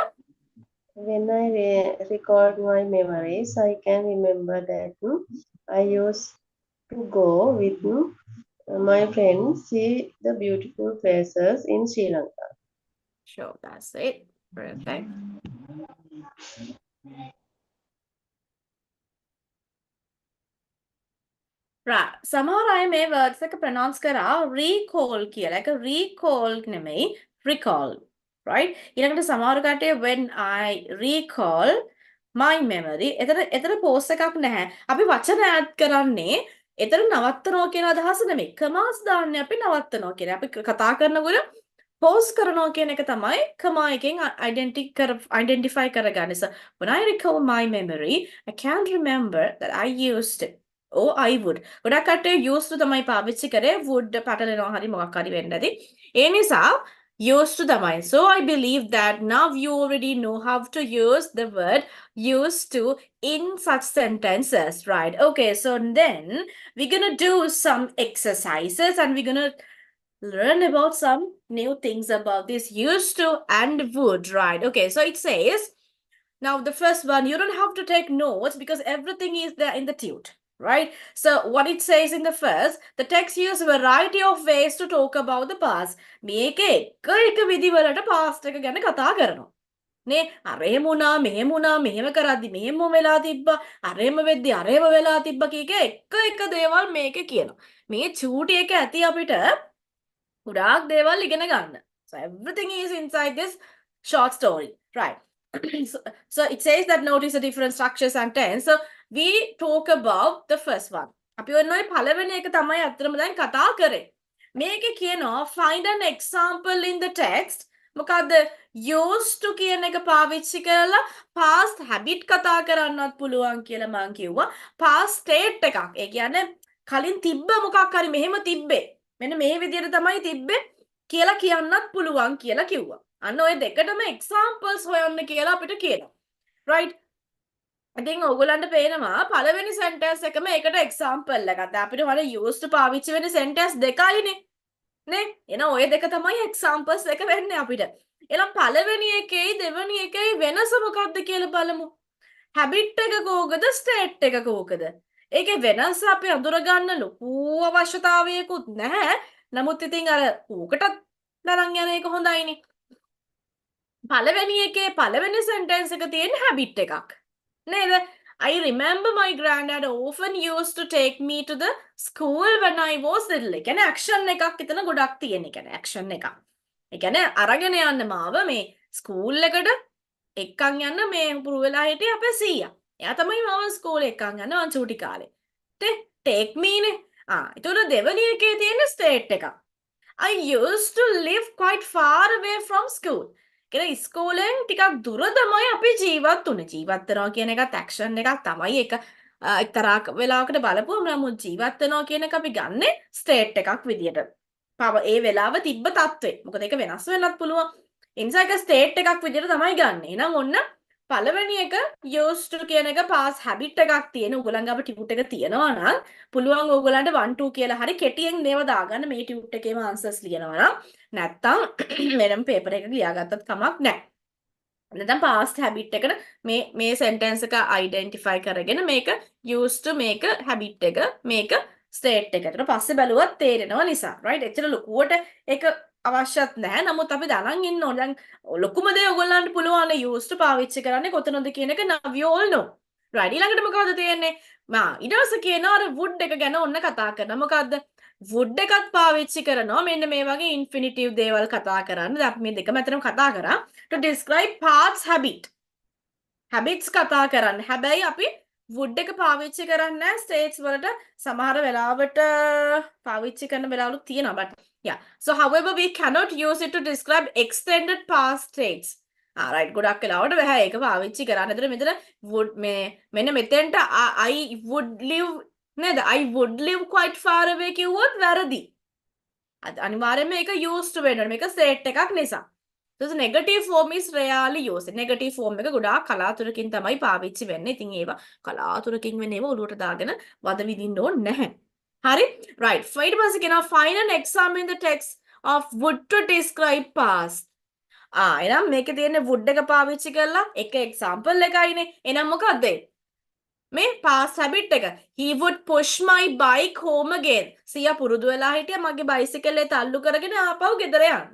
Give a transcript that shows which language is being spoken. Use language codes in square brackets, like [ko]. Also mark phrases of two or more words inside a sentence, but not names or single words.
[en] When I record my memories, I can remember that I used to go with my friends see the beautiful places in Sri Lanka. Sure, that's it. Perfect. Right. [si] සමහර අය මේ words එක pronounce කරා recall කියලා. එක recall නෙමෙයි recall. Right? ඊළඟට සමහර කට්ටිය [en] when I recall my memory [si] එතන pause එකක් නැහැ. අපි වචන add කරන්නේ එතන නවත්තනවා කියන අදහස නෙමෙයි. commas දාන්නේ අපි නවත්තනවා කියන. අපි කතා කරනකොට pause කරනවා කියන එක තමයි comma එකෙන් identify කරගන්නේ. [en] So when I recall my memory, I can remember that I used Oh, I would. [si] ගොඩක් කට්ටිය [en] used to [si] තමයි පාවිච්චි කරේ would පැටලෙනවා හරි මොකක් හරි වෙන්න ඇති. ඒ නිසා [en] used to [si] තමයි. [en] So I believe that now you already know how to use the word used to in such sentences, right? Okay, so then we're gonna do some exercises and we're gonna learn about some new things about this used to and would, right? Okay, so it says, now the first one, you don't have to take notes because everything is there in the tute. Right? So what it says in the first, the text uses a variety of ways to talk about the past. [si] මේකේ එක විදිවලට past එක ගැන කතා කරනවා. නේ අරහෙම වුණා මෙහෙම වුණා මෙහෙම කරද්දි මෙහෙම වෙලා තිබ්බා අරහෙම වෙද්දි අරහෙම වෙලා තිබ්බා කීක එක දේවල් මේකේ කියනවා. මේ චූටි එක ඇති අපිට ගොඩාක් දේවල් ඉගෙන ගන්න. [en] So everything is inside this short story. Right. So it says that notice the different structures and tense. So we talk about the first one. [si] අපි ඔන්න ඔය පළවෙනි එක තමයි අත්‍තරම දැන් කතා කරේ. මේකේ කියනවා [en] find an example in the text. [si] මොකද්ද [en] used to [si] කියන එක පාවිච්චි කරලා [en] past habit [si] කතා කරන්නත් පුළුවන් කියලා මම කිව්වා. [en] past state එකක්. [si] ඒ කියන්නේ කලින් තිබ්බ මොකක් හරි මෙහෙම තිබ්බේ. මෙන්න මේ විදිහට තමයි තිබ්බේ කියලා කියන්නත් පුළුවන් කියලා කිව්වා. අන්න ඔය දෙකටම examples හොයන්න කියලා අපිට කියනවා. Right? ඉතින් ඔයගොල්ලන්ට පේනවා පළවෙනි sentence එකම ඒකට example එකක්. දැන් අපිට වල [en] used to [si] පාවිච්චි වෙන sentence දෙකයිනේ. නේ? එහෙනම් ඔය දෙක තමයි examples එක වෙන්නේ අපිට. එහෙනම් පළවෙනි එකේ දෙවෙනි එකේ වෙනස මොකක්ද කියලා බලමු. habit එක කෝකද state එක කෝකද? ඒකේ වෙනස අපි අඳුරගන්න ලොකු අවශ්‍යතාවයකුත් නැහැ. නමුත් ඉතින් අර ඌකටත් දරන් යන එක හොඳයිනේ. පළවෙනි එකේ පළවෙනි සෙන්ටෙන්ස් එක තියෙන හැබිට් එකක්. නේද? [en] I remember my granddad often used to take me to the school when I was little. [si] ඒ කියන්නේ action එකක් එතන ගොඩක් තියෙන. ඒ කියන්නේ action එකක්. ඒ කියන්නේ අරගෙන යන්න මාව මේ ස්කූල් එකට එක්කන් යන්න මේ පුරු වෙලා හිටියේ අපේ සීයා. එයා තමයි මාව ස්කෝලේ එක්කන් යන්න මං චූටි කාලේ. [en] take me [si] නේ. ඒතකොට දෙවෙනි එකේ තියෙන ස්ටේට් එකක්. [en] I used to live quite far away from school. [si] කියන ඉස්කෝලෙන් ටිකක් දුර තමයි අපි ජීවත් වුනේ. ජීවත් වෙනවා කියන එකත් ඇක්ෂන් එකක් තමයි. ඒක එක්තරා වෙලාවකට බලපුවම නමුත් ජීවත් වෙනවා කියන එක අපි ගන්නෙ ස්ටේට් එකක් විදියට. ඒ වෙලාව තිබ්බ තත්ත්වේ. මොකද ඒක වෙනස් වෙන්නත් පුළුවන්. ඒ නිසා ඒක ස්ටේට් එකක් විදියට තමයි ගන්නෙ. එහෙනම් ඔන්න පළවෙනි එක [en] used to [si] කියන එක [en] past habit [si] එකක් තියෙන. ඔයගොල්ලන්ගේ අපේ ටියුට් එක තියෙනවා නම් පුළුවන් ඕගොල්ලන්ට 1 2 කියලා හරි කෙටියෙන් මේව දාගන්න මේ ටියුට් එකේම answers ලියනවා නම්. නැත්තම් වෙනම පේපර් එකක ලියාගත්තත් කමක් නැහැ. නැත්නම් [en] past habit [si] එකට මේ sentence එක identify කරගෙන මේක [en] used to [si] මේක habit එක මේක state එක. ඊට පස්සේ බැලුවත් තේරෙනවා නිසා. right? එච්චර ලොකුවට ඒක අවශ්‍යත් නැහැ. නමුත් අපි දැනන් ඉන්න ඕන. දැන් ලොකුම දේ ඔයගොල්ලන්ට පුළුවන් [en] used to [si] පාවිච්චි කරන්නේ කොතනද කියන එක [en] now you all know. [si] right? ඊළඟට මොකවද තියෙන්නේ? ඊට පස්සේ කියනවා අර wood එක ගැන ඔන්න කතා කරනවා. මොකද්ද? wood එකත් පාවිච්චි කරනවා. මෙන්න මේ වගේ infinitive දේවල් කතා කරන්න. දැන් අපි මේ දෙකම අතරම කතා කරා. [en] to describe past habit. [si] habits කතා කරන්න. හැබැයි අපි wood එක පාවිච්චි කරන්නේ නැහැ states වලට. සමහර වෙලාවට පාවිච්චි කරන වෙලාවලුත් තියෙනවා. [en] but yeah. So however we cannot use it to describe extended past states. right. [si] ගොඩක් වෙලාවට බෑ ඒක පාවිච්චි කරන්න. ඒතර මෙතන would මෙන්න මෙතෙන්ට [en] I would live [si] නේද? [en] I would live quite far away [si] කිව්වොත් වැරදි. අනිවාර්යයෙන්ම මේක [en] used to [si] වෙන්න ඕනේ. මේක state එකක් නිසා. [en] So the negative form is rarely used. Negative form [si] එක ගොඩාක් කලාතුරකින් තමයි පාවිච්චි වෙන්නේ. ඉතින් ඒවා කලාතුරකින් වෙන ඒවා ඔලුවට දාගෙන වද විදින්න ඕනේ නැහැ. හරි? right. ඊට පස්සේ කියනවා [en] find an example in the text of would to describe past. [si] එහෙනම් මේකේ තියෙන would එක පාවිච්චි කරලා එක example එකයිනේ. එහෙනම් මොකක්ද මේ [en] past habit [si] එක? [en] He would push my bike home again. [si] සියා පුරුදු වෙලා හිටියා මගේ බයිසිකල් එක තල්ලු කරගෙන ආපහු ගෙදර යන්න.